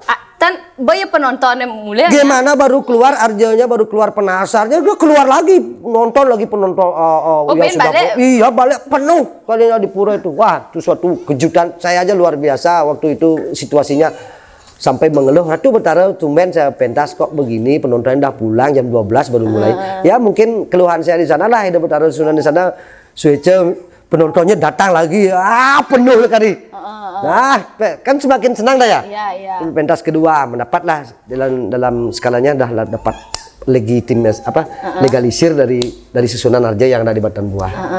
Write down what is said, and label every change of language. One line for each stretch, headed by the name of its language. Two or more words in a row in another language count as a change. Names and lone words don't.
Indonesian: Kan banyak penontonnya mulai. Gimana baru keluar Arjanya, baru keluar penasarnya, dia keluar lagi nonton lagi penonton. Ben balik? Iya balik penuh kalinya di pura itu. Wah itu suatu kejutan saya aja luar biasa waktu itu situasinya sampai mengeluh. Ratu Betara tumben saya pentas kok begini penontonnya udah pulang jam 12 baru mulai. Ya mungkin keluhan saya di sana lah Ida Betara Sunan di sana suece penontonnya datang lagi penuh kali. Nah, kan semakin senang dah ya. Iya. Pentas kedua mendapatlah dalam skalanya dah dapat legalisir dari Susunan Arja yang ada di Batan Buah.